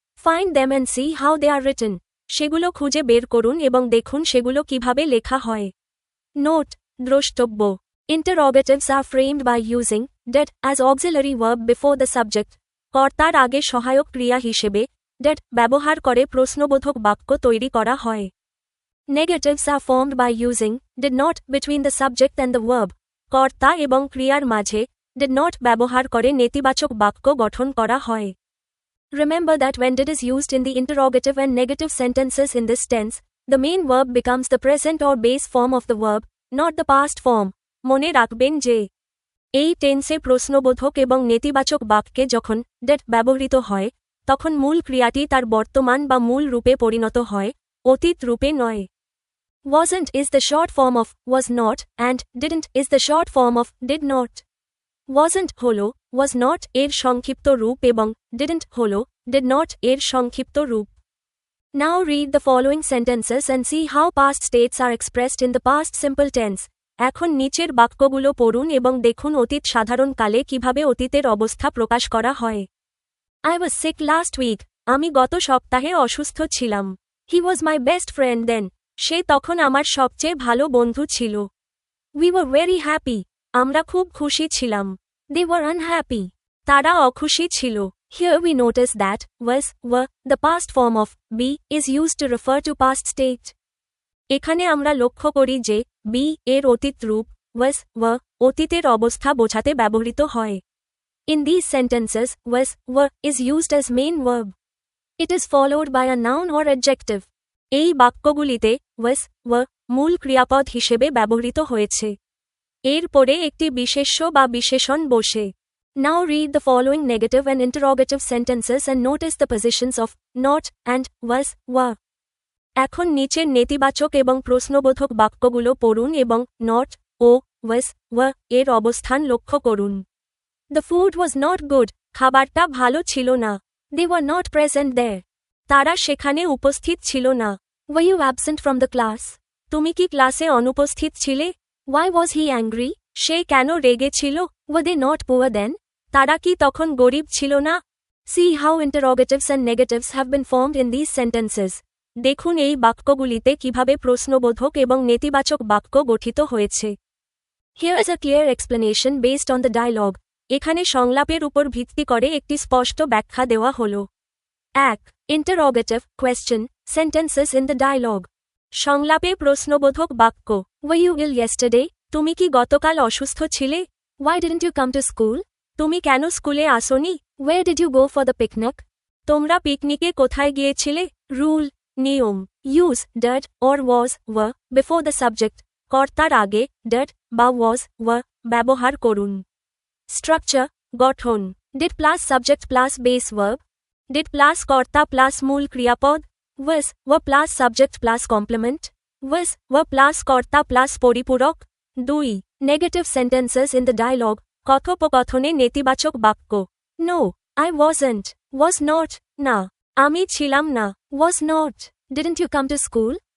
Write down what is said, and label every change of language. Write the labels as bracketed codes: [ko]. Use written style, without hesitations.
[en] Find them and see how they are written. [bn] সেগুলো খুঁজে বের করুন এবং দেখুন সেগুলো কিভাবে লেখা হয়. [en] Note, [bn] দ্রষ্টব্য. [en] Interrogatives are framed by using did as auxiliary verb before the subject. [bn] কর্তার আগে সহায়ক ক্রিয়া হিসেবে ডেট ব্যবহার করে প্রশ্নবোধক বাক্য তৈরি করা হয়। [en] Negatives are formed by using did not between the subject and the verb. [bn] কর্তা এবং ক্রিয়ার মাঝে did not ব্যবহার করে নেতিবাচক বাক্য গঠন করা হয়। [en] Remember that when did is used in the interrogative and negative sentences in this tense, the main verb becomes the present or base form of the verb, not the past form. [bn] মনে রাখবেন যে এই টেন্সে প্রশ্নবোধক এবং নেতিবাচক বাক্যে যখন ডেট ব্যবহৃত হয় তখন মূল ক্রিয়াটি তার বর্তমান বা মূল রূপে পরিণত হয়, অতীত রূপে নয়। [en] Wasn't is the short form of was not and didn't is the short form of did not. [bn] Wasn't হলো was not এর সংক্ষিপ্ত রূপ এবং didn't হলো did not এর সংক্ষিপ্ত রূপ। [en] Now read the following sentences and see how past states are expressed in the past simple tense. [bn] এখন নিচের বাক্যগুলো পড়ুন এবং দেখুন অতীত সাধারণ কালে কিভাবে অতীতের অবস্থা প্রকাশ করা হয়। [en] I was sick last week. [bn] আমি গত সপ্তাহে অসুস্থ ছিলাম। [en] He was my best friend then. [bn] সে তখন আমার সবচেয়ে ভালো বন্ধু ছিল। [en] We were very happy. [bn] আমরা খুব খুশি ছিলাম। [en] They were unhappy. [bn] তারা অখুশি ছিল। [en] Here we notice that was, were, the past form of be is used to refer to past state. [bn] এখানে আমরা লক্ষ্য করি যে be এর অতীত রূপ was, were অতীতের অবস্থা বোঝাতে ব্যবহৃত হয়। [en] In these sentences, was, were is used as main verb. It is followed by a noun or adjective. [bn] এই বাক্যগুলিতে was, were মূল ক্রিয়াপদ হিসেবে ব্যবহৃত হয়েছে। এর পরে একটি বিশেষ্য বা বিশেষণ বসে। [en] Now read the following negative and interrogative sentences and notice the positions of not and was, were. [bn] এখন নিচের নেতিবাচক এবং প্রশ্নবোধক বাক্যগুলো পড়ুন এবং not ও was, were এর অবস্থান লক্ষ্য করুন। [en] The food was not good. [bn] খাবারটা ভালো ছিল না। [en] They were not present there. [bn] তারা সেখানে উপস্থিত ছিল না। [en] Were you absent from the class? [bn] তুমি কি ক্লাসে অনুপস্থিত ছিলে? [en] Why was he angry? [bn] সে কেন রেগে ছিল? [en] Were they not poor then? [bn] তারা কি তখন গরিব ছিল না? [en] See how interrogatives and negatives have been formed in these sentences. [bn] দেখুন এই বাক্যগুলিতে কিভাবে প্রশ্নবোধক এবং নেতিবাচক বাক্য গঠিত হয়েছে। [en] Here is a clear explanation based on the dialogue. [bn] এখানে সংলাপের উপর ভিত্তি করে একটি স্পষ্ট ব্যাখ্যা দেওয়া হল। 1. [en] Interrogative, question, sentences in the dialogue. [bn] সংলাপে প্রশ্নবোধক বাক্য [en] Were you ill yesterday? [bn] তুমি কি গতকাল অসুস্থ ছিলে? [en] Why didn't you come to school? তুমি কেন স্কুলে আসোনি? Where did you go for the picnic? [bn] তোমরা পিকনিকে কোথায় গিয়েছিলে? [en] Rule, [bn] নিয়ম [en] Use did or was, were before the subject. [bn] কর্তার আগে did বা was, were ব্যবহার করুন। [en] Structure, [bn] গঠন [en] Did plus subject plus base verb. Did plus কর্তা plus মূল ক্রিয়াপদ। Was, were plus subject plus complement. Was, were plus কর্তা plus পরিপূরক। 2. Negative sentences in the dialogue. [bn] কথোপকথনে নেতিবাচক বাক্য [en] No, I wasn't. Was not, [bn] না। আমি ছিলাম না। [en] Was not. Didn't you come to school?